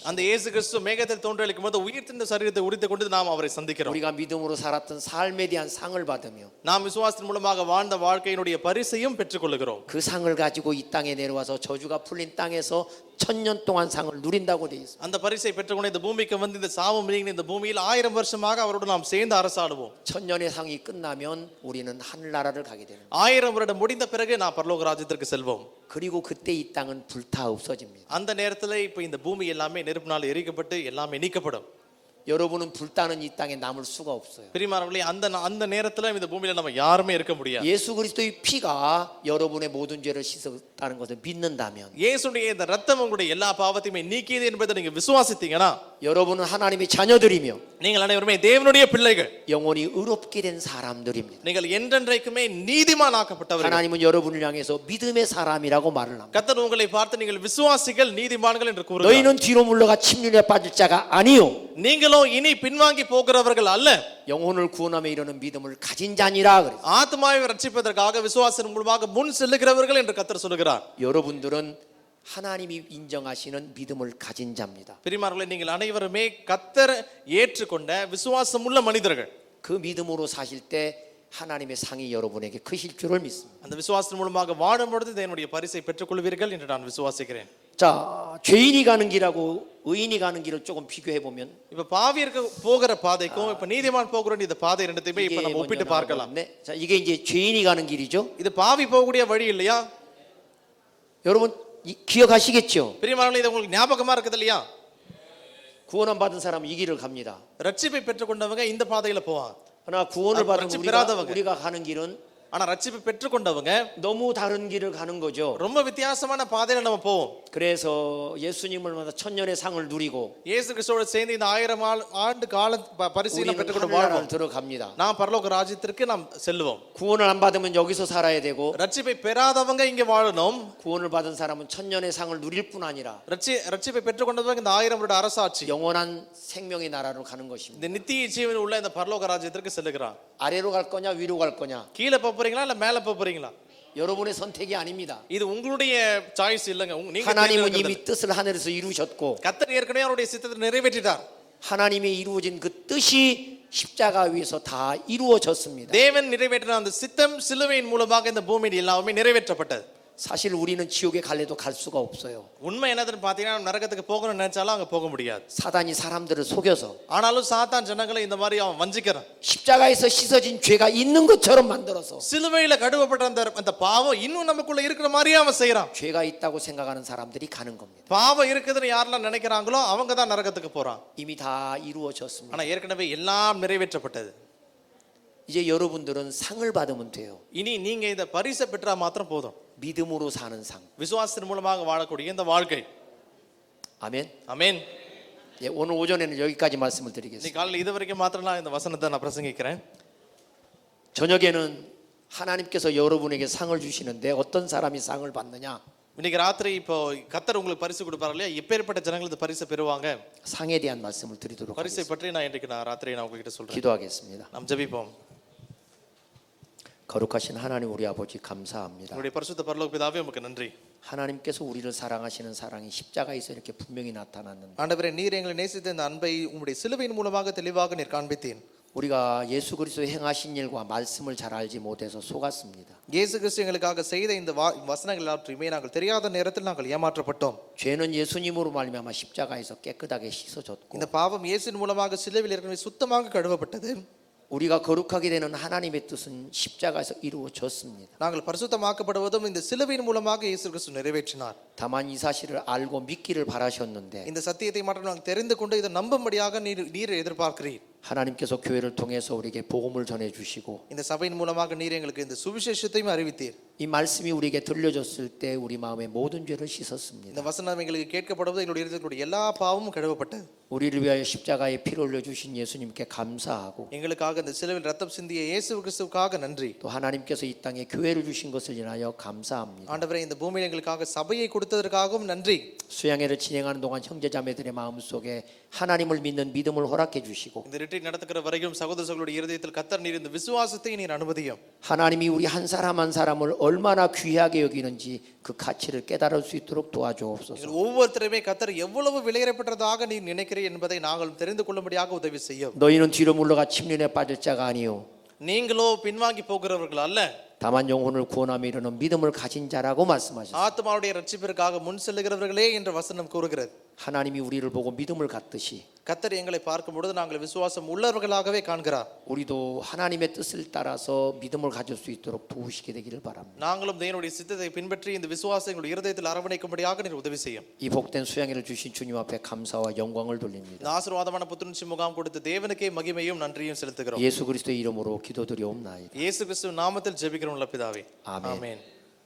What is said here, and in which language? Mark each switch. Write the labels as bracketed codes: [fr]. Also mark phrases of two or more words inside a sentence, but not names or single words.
[ta] அந்த இயேசு கிறிஸ்து மேகத்தில் தோன்றலிக்கும் போது உயிர்த்தெழுந்த சரீரத்தை உரித்துக் கொண்டு நாம் அவரை சந்திக்கிறோம். [ko] 우리가 믿음으로 살았던 삶에 대한 상을 받으며 [ta] நாம் விசுவாசத்தின் மூலமாக வாழ்ந்த வாழ்க்கையினுடைய பரிசையும் பெற்றுக்கொள்கிறோம். [ko] 그 상을 가지고 이 땅에 내려와서 저주가 풀린 땅에서 1000년 동안 상을 누린다고 되어 있습니다. [ta] அந்த பரிசை பெற்றுக்கொண்டு இந்த பூமிக்கு வந்து இந்த சாபம் நீங்கின இந்த பூமியில் 1000 வருஷமாக அவரோடு நாம் சேர்ந்து அரசாடுவோம். [ko] 1000년의 상이 끝나면 우리는 하늘나라를 가게 되는 거예요. [ta] 1000 வருடம் முடிந்த பிறகு நாம் பரலோக ராஜ்யத்திற்கு செல்வோம். [ko] 그리고 그때 이 땅은 불타 없어집니다. [ta] அந்த நேரத்தில் இப்போ இந்த பூமி எல்லாமே நெருப்பினால் எரிக்கப்பட்டு எல்லாமே நீக்கப்படும். [ko] 여러분은 불타는 이 땅에 남을 수가 없어요. [ta] பிரியமானவர்களே, அந்த நேரத்தில் இந்த பூமியில நம்ம யாருமே இருக்க முடியாது. [ko] 예수 그리스도의 피가 여러분의 모든 죄를 씻었다는 것을 믿는다면 [ta] இயேசுடைய இந்த ரத்தம் உங்களுடைய எல்லா பாவத்தையுமே நீக்கியது என்பதை நீங்க விசுவாசித்தீங்கன்னா [ko] 여러분은 하나님의 자녀들이며 [ta] நீங்கள் அனைவருமே தேவனுடைய பிள்ளைகள். [ko] 영원히 의롭게 된 사람들입니다. [ta] நீங்கள் என்றென்றைக்குமே நீதிமானாக்கப்பட்டவர்கள். [ko] 하나님은 여러분을 향해서 믿음의 사람이라고 말을 합니다. [ta] கர்த்தர் உங்களை பார்த்து நீங்கள் விசுவாசிகள் நீதிமான்கள் என்று கூறுகிறார். [ko] 너희는 뒤로 물러가 침륜에 빠질 자가 아니요 [ta] நீங்களோ இனி பின்வாங்கி போகிறவர்கள் அல்ல, [ko] 영혼을 구원함에 이르는 믿음을 가진 자니라 그랬어요. [ta] ஆத்மாவை ரட்சிப்பதற்காக விசுவாசத்தின் மூலமாக முன் செல்லுகிறவர்கள் என்று கர்த்தர் சொல்லுகிறார். [ko] 여러분들은 하나님이 인정하시는 믿음을 가진 자입니다. [ta] பிரியமானவர்களே, நீங்கள் அனைவருமே கர்த்தர் ஏற்றுக்கொண்ட விசுவாசமுள்ள மனிதர்கள். [ko] 그 믿음으로 사실 때 하나님의 상이 여러분에게 크실 줄을 믿습니다. [ta] அந்த விசுவாசத்தின் மூலமாக வாழும் பொழுது என்னுடைய பரிசை பெற்றுக்கொள்வீர்கள் என்று நான் விசுவாசிக்கிறேன். [ko] 자, 죄인이 가는 길하고 의인이 가는 길을 조금 비교해 보면 [ta] இப்ப பாவியருக்கு போகிற பாதைக்கும் இப்ப நீதிமான் போகிற இந்த பாதை ரெண்டுத்தையுமே இப்ப நம்ம ஒப்பிட்டு பார்க்கலாம். [ko] 자, 이게 이제 죄인이 가는 길이죠. [ta] இது பாவி போகக்கூடிய வழி இல்லையா? [ko] 여러분 기억하시겠죠? [ta] பிரியமானவர்களே, இது உங்களுக்கு ஞாபகமா இருக்குது இல்லையா? [ko] 구원 받은 사람은 이 길을 갑니다. [ta] ரட்சிப்பை பெற்றுக்கொண்டவங்க இந்த பாதையில போவாங்க. [ko] 그러나 구원을 받은 [ta] ரட்சிப்பு பெறாதவங்க [ko] 우리가 가는 길은 [ta] ஆனா ரட்சிப்பை பெற்றுக்கொண்டவங்க [ko] 너무 다른 길을 가는 거죠. [ta] ரொம்ப வித்தியாசமான பாதையில நம்ம போவோம். [ko] 그래서 예수님을 만나 천년의 상을 누리고 [ta] இயேசு கிறிஸ்துவோட சேர்ந்து இந்த 1000 ஆண்டு கால பரிசீலனை [ko] 우리는 [ta] பெற்றுக்கொண்டு [ko] 하늘나라를 [ta] வாழ்வோம். [ko] 들어갑니다. [ta] நாம் பரலோக ராஜ்யத்திற்கு நாம் செல்வோம். [ko] 구원을 안 받으면 여기서 살아야 되고 [ta] ரட்சிப்பை பெறாதவங்க இங்க வாழணும். [ko] 구원을 받은 사람은 천년의 상을 누릴 뿐 아니라 [ta] ரட்சிப்பை பெற்றுக்கொண்டவங்க இந்த 1000 வருட அரசாட்சி [ko] 영원한 생명의 나라로 가는 것입니다. [ta] இந்த நித்திய ஜீவன் உள்ள இந்த பரலோக ராஜ்யத்திற்கு செல்லுகிறான். [ko] 아래로 갈 거냐 위로 갈 거냐 [ta] கீழே போறீங்களா இல்ல மேல போறீங்களா? [ko] 여러분의 선택이 아닙니다. [ta] இது உங்களுடைய சாய்ஸ் இல்லங்க. நீங்க [ko] 하나님은 [ta] தேர்ந்தெடுக்கிறது. [ko] 이미 뜻을 하늘에서 이루셨고 [ta] கர்த்தர் ஏற்கனவே அவருடைய சித்தத்தை நிறைவேற்றிட்டார். [ko] 하나님의 이루어진 그 뜻이 십자가 위에서 다 이루어졌습니다. [ta] தேவன் நிறைவேற்றின அந்த சித்தம் சிலுவையின் மூலமாக இந்த பூமியில் எல்லாமே நிறைவேற்றப்பட்டது. [ko] 사실 우리는 지옥에 갈래도 갈 수가 없어요. [ta] உண்மை என்னதுன்னு பாத்தீங்கன்னா நரகத்துக்கு போகணும்னு நினைச்சாலும் அங்க போக முடியாது. [ko] 사단이 사람들을 속여서 [ta] ஆனாலும் சாத்தான் ஜனங்களை இந்த மாதிரி அவன் வஞ்சிக்கிறான். [ko] 십자가에서 씻어진 죄가 있는 것처럼 만들어서 [ta] சிலுவையில கடுவப்பட்ட அந்த பாவம் இன்னும் நமக்குள்ள இருக்கிற மாதிரியே அவன் செய்யறான். [ko] 죄가 있다고 생각하는 사람들이 가는 겁니다. [ta] பாவம் இருக்குதுன்னு யாரெல்லாம் நினைக்கிறாங்களோ அவங்க தான் நரகத்துக்கு போறான். [ko] 이미 다 이루어졌습니다. [ta] ஆனா ஏற்கனவே எல்லாம் நிறைவேற்றப்பட்டது. [ko] 이제 여러분들은 상을 받으면 돼요. [ta] இனி நீங்க இந்த பரிசை பெற்றா மாத்திரம் போதும். [ko] 믿음으로 사는 상. [ta] விசுவாசத்தின் மூலமாக வாழக்கூடிய இந்த வாழ்க்கை. [ko] 아멘. [ta] ஆமென். [ko] 예, 오늘 오전에는 여기까지 말씀을 [ta] இன்னைக்கு [ko] 드리겠습니다. [ta] காலையில் இது வரைக்கும் மாத்திரம் நான் இந்த வசனத்தை நான் பிரசங்கிக்கிறேன். [ko] 저녁에는 하나님께서 여러분에게 상을 주시는데 어떤 사람이 상을 받느냐? [ta] இன்னைக்கு ராத்திரி இப்போ கர்த்தர் உங்களுக்கு பரிசு கொடுப்பாரு இல்லையா? எப்பேற்பட்ட ஜனங்கள் இந்த பரிசை பெறுவாங்க? [ko] 상에 대한 말씀을 드리도록 [ta] பரிசை [ko] 하겠습니다. [ta] பற்றி நான் இன்றைக்கு ராத்திரி நான் உங்ககிட்ட சொல்றேன். [ko] 기도하겠습니다. [ta] நாம் ஜெபிப்போம். [ko] 거룩하신 하나님 우리 아버지 감사합니다. [ta] உங்களுடைய பரிசுத்த பரலோக பிதாவே உமக்கு நன்றி. [ko] 하나님께서 우리를 사랑하시는 사랑이 십자가에서 이렇게 분명히 나타났는데 [ta] ஆண்டவரே, நீர் எங்களை நேசித்த இந்த அன்பை உம்முடைய சிலுவையின் மூலமாக தெளிவாக நீர் காண்பித்தீர். [ko] 우리가 예수 그리스도 행하신 일과 말씀을 잘 알지 못해서 속았습니다. [ta] இயேசு கிறிஸ்து எங்களுக்காக செய்த இந்த வசனங்கள் எல்லாவற்றையுமே நாங்கள் தெரியாத நேரத்தில் நாங்கள் ஏமாற்றப்பட்டோம். [ko] 죄는 예수님으로 말미암아 십자가에서 깨끗하게 씻어졌고 [ta] இந்த பாவம் இயேசுவின் மூலமாக சிலுவையில் ஏற்கனவே சுத்தமாக கழுவப்பட்டது. [ko] 우리가 거룩하게 되는 하나님의 뜻은 십자가에서 이루어졌습니다. [ta] நாங்கள் பரிசுத்தமாக்கப்படுவதும் இந்த சிலுவையின் மூலமாக இயேசு கிறிஸ்து நிறைவேற்றினார். [ko] 다만 이 사실을 알고 믿기를 바라셨는데 [ta] இந்த சத்தியத்தை மட்டும் நாங்கள் தெரிந்து கொண்டு இதை நம்பும்படியாக நீர் எதிர்பார்க்கிறீர். [ko] 하나님께서 교회를 통해서 우리에게 복음을 전해 주시고 [ta] இந்த சபையின் மூலமாக நீர் எங்களுக்கு இந்த சுவிசேஷத்தையும் அறிவித்தீர். [ko] 이 말씀이 우리에게 들려졌을 때 우리 마음의 모든 죄를 [ta] இந்த [ko] 씻었습니다. [ta] வசனம் எங்களுக்கு கேட்கப்படுவது எங்களுடைய இருதயத்தினுடைய எல்லா பாவமும் கழுவப்பட்டது. [ko] 우리를 위하여 십자가에 피를 흘려 주신 예수님께 감사하고 [ta] எங்களுக்காக இந்த சிலுவையில் ரத்தம் சிந்திய இயேசு கிறிஸ்துவுக்காக நன்றி. [ko] 또 하나님께서 이 땅에 교회를 주신 것을 인하여 감사합니다. [ta] ஆண்டவரே, இந்த பூமியில் எங்களுக்காக சபையை கொடுத்ததற்காகவும் நன்றி. [ko] 수양회를 진행하는 동안 형제자매들의 마음속에 하나님을 믿는 믿음을 허락해 주시고 [ta] இந்த ரிட்ரீட் நடத்துகிற வரைக்கும் சகோதர சகோதரருடைய இருதயத்தில் கர்த்தர் நீர் இந்த விசுவாசத்தை நீர் அனுமதியும். [ko] 하나님이 우리 한 사람 한 사람을 얼마나 귀하게 여기는지 그 가치를 깨달을 수 있도록 도와주옵소서. [ta] எங்கள் ஒவ்வொருத்தருமே கர்த்தர் எவ்வளவு விலையேறப்பட்டதாக நீர் நினைக்கிறீர் என்பதை நாங்கள் தெரிந்து கொள்ளும்படியாக உதவி செய்யும். [ko] 너희는 뒤로 물러가 침륜에 빠질 자가 아니요 [ta] நீங்களோ பின்வாங்கி போகிறவர்கள் அல்ல, [ko] 다만 영혼을 구원하며 이르는 믿음을 가진 자라고 말씀하셨습니다. [ta] ஆத்மாவுடைய ரட்சிப்பிற்காக முன் செல்லுகிறவர்களே என்ற வசனம் கூறுகிறது. [ko] 하나님이 우리를 보고 믿음을 갖듯이 [ta] கர்த்தர் எங்களை பார்க்கும் பொழுது நாங்கள் விசுவாசம் உள்ளவர்களாகவே காண்கிறார். [ko] 우리도 하나님의 뜻을 따라서 믿음을 가질 수 있도록 도우시게 되기를 바랍니다. [ta] நாங்களும் தேவனுடைய சித்தத்தை பின்பற்றி இந்த விசுவாசம் எங்களுடைய இருதயத்தில் அரவணைக்கும்படியாக நீர் உதவி செய்யும். [ko] 이 복된 수양회를 주신 주님 앞에 감사와 영광을 돌립니다. [ta] இந்த ஆசீர்வாதமான புத்துணர்ச்சி முகாம் கொடுத்த தேவனுக்கே மகிமையும் நன்றியும் செலுத்துகிறோம். [ko] 예수 그리스도의 이름으로 기도드리옵나이다. [ta] இயேசு கிறிஸ்துவின் நாமத்தில் ஜெபிக்கிறோம் நல்ல பிதாவே. ஆமென். ஆமென்.